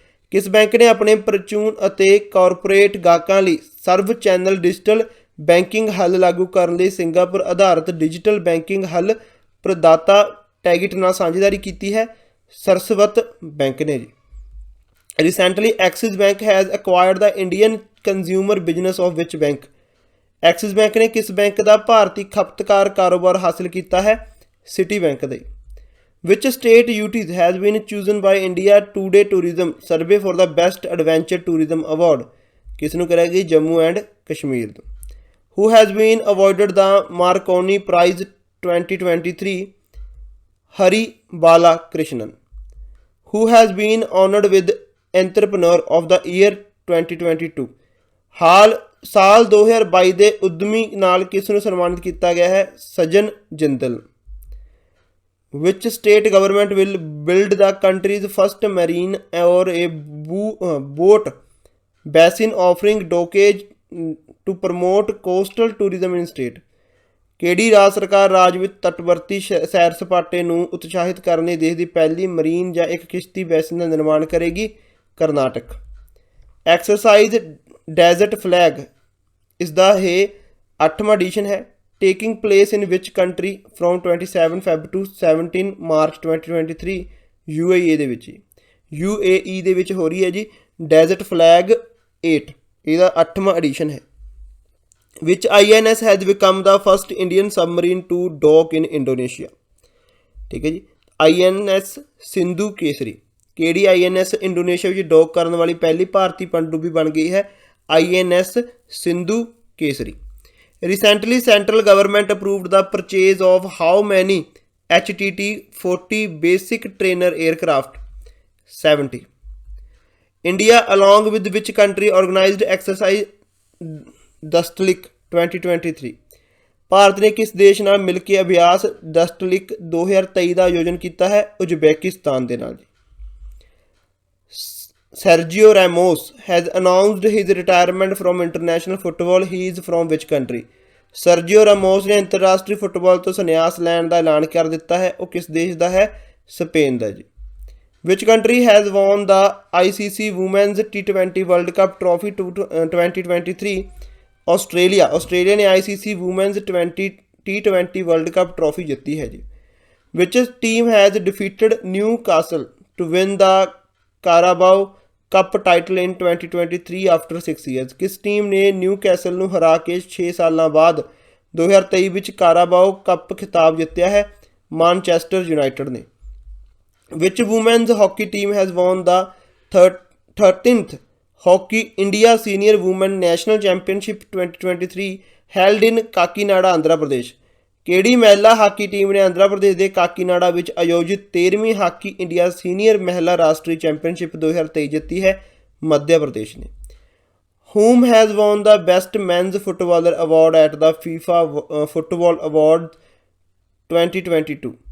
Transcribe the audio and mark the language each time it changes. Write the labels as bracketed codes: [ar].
[pa] ਕਿਸ ਬੈਂਕ ਨੇ ਆਪਣੇ ਪ੍ਰਚੂਨ ਅਤੇ ਕਾਰਪੋਰੇਟ ਗਾਹਕਾਂ ਲਈ ਸਰਵ ਚੈਨਲ ਡਿਜੀਟਲ ਬੈਂਕਿੰਗ ਹੱਲ ਲਾਗੂ ਕਰਨ ਲਈ ਸਿੰਗਾਪੁਰ ਆਧਾਰਿਤ ਡਿਜੀਟਲ ਬੈਂਕਿੰਗ ਹੱਲ ਪ੍ਰਦਾਤਾ ਟੈਗਿਟ ਨਾਲ ਸਾਂਝੇਦਾਰੀ ਕੀਤੀ ਹੈ? ਸਰਸਵਤ ਬੈਂਕ ਨੇ ਜੀ। [en] Recently Axis bank has acquired the Indian consumer business of which bank. [pa] Axis bank ਨੇ ਕਿਸ ਬੈਂਕ ਦਾ ਭਾਰਤੀ ਖਪਤਕਾਰ ਕਾਰੋਬਾਰ ਹਾਸਲ ਕੀਤਾ ਹੈ? ਸਿਟੀ ਬੈਂਕ ਦੇ। [en] Which state UTs has been chosen by India Today Tourism Survey for the Best Adventure Tourism Award? [hi] किस [pa] ਨੂੰ ਕਰਾਂਗੇ? ਜੰਮੂ ਐਂਡ ਕਸ਼ਮੀਰ ਤੋਂ। [en] Who has been awarded the Marconi Prize 2023? Hari Bala Krishnan. Who has been honored with Entrepreneur of the Year 2022? [pa] ਸਾਲ 2022 ਦੇ ਉਦਮੀ ਨਾਲ ਕਿਸ ਨੂੰ ਸਨਮਾਨਿਤ ਕੀਤਾ ਗਿਆ ਹੈ? ਸਜਨ Jindal. [en] Which state government will build the country's first marine or a boat basin offering dockage to promote coastal tourism in state? [pa] ਕਿਹੜੀ ਰਾਜ ਸਰਕਾਰ ਰਾਜ ਵਿੱਚ ਤਟਵਰਤੀ ਸੈਰ ਸਪਾਟੇ ਨੂੰ ਉਤਸ਼ਾਹਿਤ ਕਰਨ ਲਈ ਦੇਸ਼ ਦੀ ਪਹਿਲੀ ਮਰੀਨ ਜਾਂ ਇੱਕ ਕਿਸ਼ਤੀ ਬੈਸਿਨ ਦਾ ਨਿਰਮਾਣ ਕਰੇਗੀ? ਕਰਨਾਟਕ। ਐਕਸਰਸਾਈਜ਼ ਡੈਜ਼ਰਟ ਫਲੈਗ ਇਸ ਦਾ ਇਹ 8ਵਾਂ ਐਡੀਸ਼ਨ ਹੈ। [en] taking place in which country from 27 Feb to 17 March 2023 UAE [pa] ਦੇ ਵਿੱਚ। UAE ਦੇ ਵਿੱਚ ਹੋ ਰਹੀ ਹੈ ਜੀ ਡੈਜ਼ਰਟ ਫਲੈਗ 8, ਇਹਦਾ 8ਵਾਂ ਐਡੀਸ਼ਨ ਹੈ। [en] Which INS has become the first Indian submarine to dock in Indonesia? [pa] ਠੀਕ ਹੈ ਜੀ, INS ਸਿੰਧੂ ਕੇਸਰੀ। ਕਿਹੜੀ INS ਇੰਡੋਨੇਸ਼ੀਆ ਵਿੱਚ ਡੌਕ ਕਰਨ ਵਾਲੀ ਪਹਿਲੀ ਭਾਰਤੀ ਪਣਡੁੱਬੀ ਬਣ ਗਈ ਹੈ? INS Sindhu Kesari. [en] Recently, central government approved the purchase of how many HTT-40 basic trainer aircraft? 70. India, along with which country, organized exercise Dustlik 2023? [pa] Bharat ਨੇ ਕਿਸ ਦੇਸ਼ ਨਾਲ ਮਿਲ ਕੇ ਅਭਿਆਸ ਦਸਤਲਿਕ 2023 ਦਾ ਆਯੋਜਨ ਕੀਤਾ ਹੈ? ਉਜ਼ਬੇਕਿਸਤਾਨ ਦੇ ਨਾਲ ਜੀ। [en] Sergio Ramos has announced his retirement from international football. He is from which country? [pa] Sergio Ramos ਨੇ ਅੰਤਰਰਾਸ਼ਟਰੀ ਫੁੱਟਬਾਲ ਤੋਂ ਸੰਨਿਆਸ ਲੈਣ ਦਾ ਐਲਾਨ ਕਰ ਦਿੱਤਾ ਹੈ। ਉਹ ਕਿਸ ਦੇਸ਼ ਦਾ ਹੈ? ਸਪੇਨ ਦਾ ਜੀ। [en] Which country has won the ICC Women's T20 World Cup Trophy 2023? Australia. [pa] Australia ਨੇ ICC Women's T20 World Cup Trophy ਜਿੱਤੀ ਹੈ ਜੀ। [en] Which team has defeated Newcastle to win the Carabao Cup title in 2023 after 6 years? [pa] ਕਿਸ team ਨੇ ਨਿਊਕੈਸਲ ਨੂੰ ਹਰਾ ਕੇ 6 ਸਾਲਾਂ ਬਾਅਦ 2023 ਵਿੱਚ ਕਾਰਾਬਾਓ ਕੱਪ ਖਿਤਾਬ ਜਿੱਤਿਆ ਹੈ? ਮਾਨਚੈਸਟਰ ਯੂਨਾਈਟਿਡ ਨੇ। [en] Which women's hockey team has won the 13th Hockey India Senior Women National Championship 2023 held in Kakinada, Andhra Pradesh? [pa] ਕਿਹੜੀ ਮਹਿਲਾ ਹਾਕੀ ਟੀਮ ਨੇ ਆਂਧਰਾ ਪ੍ਰਦੇਸ਼ ਦੇ ਕਾਕੀਨਾਡਾ ਵਿੱਚ ਆਯੋਜਿਤ 13ਵੀਂ ਹਾਕੀ ਇੰਡੀਆ ਸੀਨੀਅਰ ਮਹਿਲਾ ਰਾਸ਼ਟਰੀ ਚੈਂਪੀਅਨਸ਼ਿਪ 2023 ਜਿੱਤੀ ਹੈ? ਮੱਧ ਪ੍ਰਦੇਸ਼ ਨੇ। [en] Whom has won the best men's footballer award at the FIFA Football Award 2022?